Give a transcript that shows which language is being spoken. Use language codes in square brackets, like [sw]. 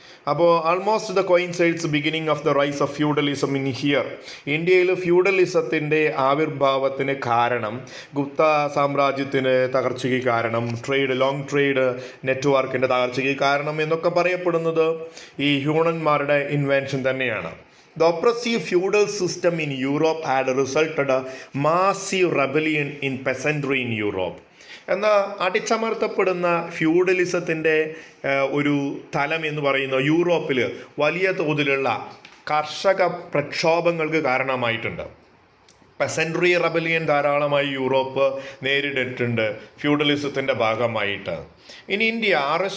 [en] അപ്പോൾ almost the coincides beginning of the rise of feudalism in here. [ml] ഇന്ത്യയിൽ ഫ്യൂഡലിസത്തിൻ്റെ ആവിർഭാവത്തിന് കാരണം, ഗുപ്ത സാമ്രാജ്യത്തിന് തകർച്ചയ്ക്ക് കാരണം, ലോങ് ട്രേഡ് നെറ്റ്വർക്കിൻ്റെ തകർച്ചയ്ക്ക് കാരണം എന്നൊക്കെ പറയപ്പെടുന്നത് ഈ ഹ്യൂണന്മാരുടെ ഇൻവെൻഷൻ തന്നെയാണ്. [en] The oppressive feudal system in Europe had resulted a massive rebellion in peasantry in Europe. [ml] എന്നാൽ അടിച്ചമർത്തപ്പെടുന്ന ഫ്യൂഡലിസത്തിൻ്റെ ഒരു തലം എന്ന് പറയുന്ന യൂറോപ്പിൽ വലിയ തോതിലുള്ള കർഷക പ്രക്ഷോഭങ്ങൾക്ക് കാരണമായിട്ടുണ്ട്. പെസൻട്രി റെബലിയൻ ധാരാളമായി യൂറോപ്പ് നേരിട്ടിട്ടുണ്ട് ഫ്യൂഡലിസത്തിൻ്റെ ഭാഗമായിട്ട്. [en] in India, [ml] R.S.